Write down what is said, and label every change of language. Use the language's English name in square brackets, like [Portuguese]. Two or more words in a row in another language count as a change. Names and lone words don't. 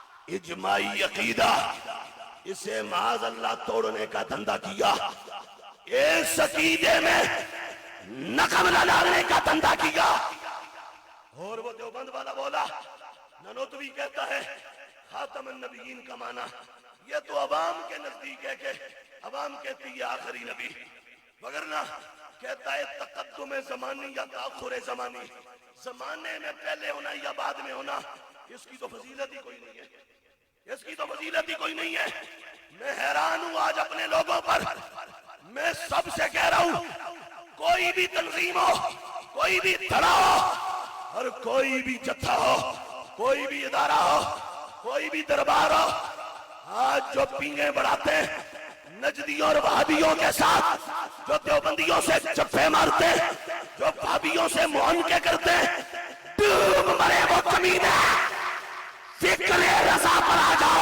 [Urdu] اجماعی عقیدہ، اسے معاذ اللہ توڑنے کا دھندا کیا، اس عقیدے میں نقب ڈالنے کا دھندا کیا۔ اور وہ دیوبند والا بولا، ننوتوی کہتا ہے خاتم النبیین کا معنی، یہ تو عوام کے نزدیک ہے کہ عوام کہتی ہے آخری نبی، وگرنہ کہتا ہے تقدم زمانی یا تاخر زمانی، زمانے میں پہلے ہونا یا بعد میں ہونا، اس کی تو فضیلت ہی کوئی نہیں ہے، اس کی تو فضیلت ہی کوئی نہیں ہے۔ میں حیران ہوں آج اپنے لوگوں پر، میں سب سے کہہ رہا ہوں کوئی بھی تنظیم ہو، کوئی بھی دھڑا ہو، اور کوئی بھی جتھا ہو، کوئی بھی ادارہ ہو، کوئی بھی دربار ہو، آج جو پینگیں بڑھاتے ہیں نجدیوں اور وہابیوں کے ساتھ، جو دیوبندیوں سے چپے مارتے ہیں، جو وہابیوں سے معانقے کرتے ہیں، ڈوب مرے وہ کمینے، فکر رضا پر آ جاؤ۔